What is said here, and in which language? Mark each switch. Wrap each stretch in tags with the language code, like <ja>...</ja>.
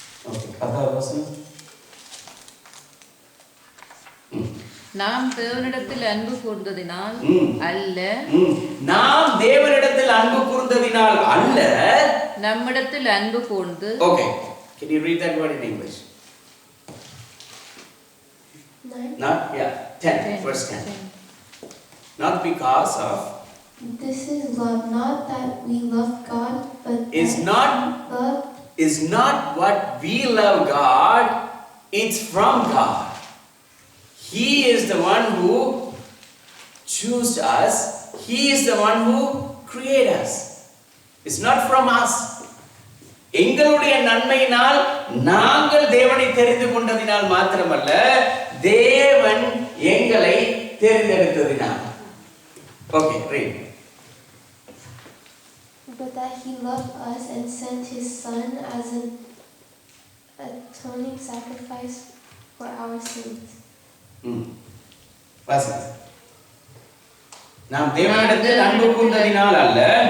<ta>Okay, 10வது வசனம். நாம் தேவனிடத்தில் அன்பு கூர்ந்ததினால் அல்ல. நாம் தேவனிடத்தில் அன்பு கூர்ந்ததினால் அல்ல, நம்மிடத்தில் அன்பு கூர்ந்து.</ta> <en>Okay, can you read that word in English? 9. Not, yeah, 10, verse 10. Not because of. This is love, not that we love God, but Is love not what we love God, it's from God. He is the one who chose us. He is the one who created us. It's not from us.</en> <ta>எங்களுடைய நன்மையினால் நாங்கள் தேவனை தெரிந்து கொண்டதினால் மாத்திரமல்ல, தேவன் எங்களை தேர்ந்தெடுத்ததினால்.</ta> <en>Okay, read. but that he loved us and sent his Son as an atoning sacrifice for our sins.</en> <ta>வாசிங்க. நாம் தேவனிடத்தில் அன்பு கூர்ந்ததினால் அல்ல,</ta>